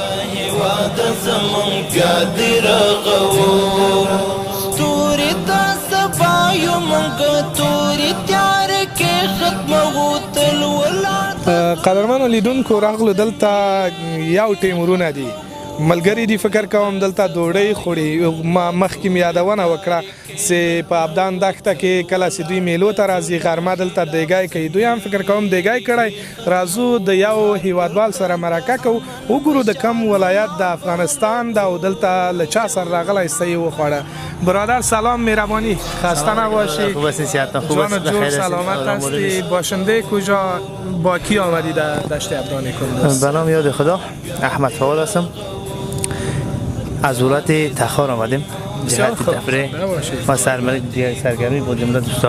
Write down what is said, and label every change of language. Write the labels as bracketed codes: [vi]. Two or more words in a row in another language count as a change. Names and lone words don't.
[ps] قدرمنو لیدونکو راغلو دلته یو ټیم ورونه دي ملګري دي فکر کوم دلته ډوډۍ خوري مخکې مې یادونه وکړه چې په ابدان دښته کې کله چې دوی میلو ته راځي غرمه دلته دیګای کوي دوی هم فکر کوم دیګای کړی راځو د یو هیوادوال سره مرکه کوو وګورو د کم ولایت د افغانستان ده او دلته له چا سره راغلی څه یې وخوړه [fa] برادر سلام مهربانی خسته نباشی خوب هستی سیادتا خوب جان جور سلامت هستی باشنده کجا با کی آمدی در دشت ابدان کندوز به نام یاد خدا احمد فواد هستم از ولایت تخار آمدیم جهت تفریح و سرگرمی با جمله دوستا